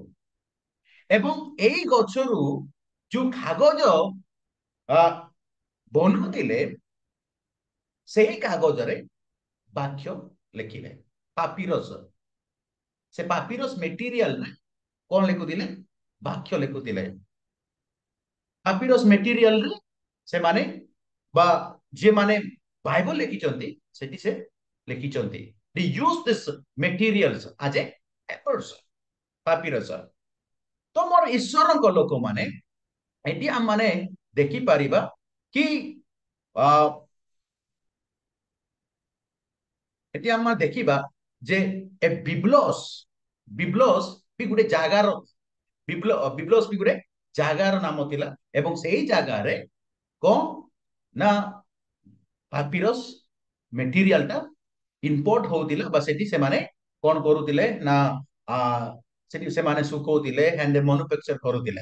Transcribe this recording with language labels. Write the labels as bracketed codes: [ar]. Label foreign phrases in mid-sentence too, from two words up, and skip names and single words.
[or] ଏବଂ ଏଇ ଗଛରୁ ଯୋଉ କାଗଜ ବନୁଥିଲେ, ସେହି କାଗଜରେ ବାକ୍ୟ ଲେଖିଲେ। ପାପିରସ, ସେ ପାପିରସ ମେଟେରିଆଲରେ କଣ ଲେଖୁଥିଲେ? ବାକ୍ୟ ଲେଖୁଥିଲେ। ପାପିରସ ମେଟେରିଆଲରେ ସେମାନେ ବା ଯିଏ ମାନେ ବାଇବଲ ଲେଖିଛନ୍ତି ସେଠି ସେ ଲେଖିଛନ୍ତି, [en] they use this materials as a papers, [or] ପାପିରସ। ତ ମୋର ଈଶ୍ୱରଙ୍କ ଲୋକମାନେ, ଏଠି ଆମେ ମାନେ ଦେଖିପାରିବା କି ଏଠି ଆମେ ଦେଖିବା ଯେ ଏ ବିବ୍ଲସ, ବିବ୍ଲସ ବି ଗୋଟେ ଜାଗାର, ବିବ୍ଲସ ବି ଗୋଟେ ଜାଗାର ନାମ ଥିଲା, ଏବଂ ସେଇ ଜାଗାରେ କଣ ନା ପାପିରସ ମେଟେରିଆଲ ଟା ଇମ୍ପୋର୍ଟ ହଉଥିଲା, ବା ସେଠି ସେମାନେ କଣ କରୁଥିଲେ ନା ସେଠି ସେମାନେ ଶୁଖଉଥିଲେ, [en] hand manufacture [or] କରୁଥିଲେ।